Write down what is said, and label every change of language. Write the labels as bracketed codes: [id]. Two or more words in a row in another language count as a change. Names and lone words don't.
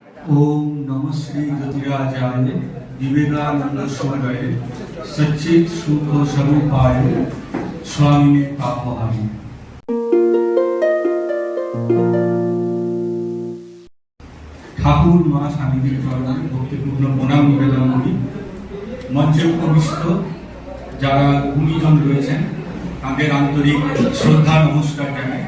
[sa] ओम नमः श्री ज्योतिराजाय विवेकानंद सूर्य सच्चित सुख स्वरूपाय स्वामी पापहारी। [bn] ঠাকুর মা স্বামীজির চরণে ভক্তিপূর্ণ প্রণাম নিবেদন করি। মঞ্চে উপবিষ্ট যারা গুণীজন রয়েছেন তাদের আন্তরিক শ্রদ্ধা নমস্কার জানাই।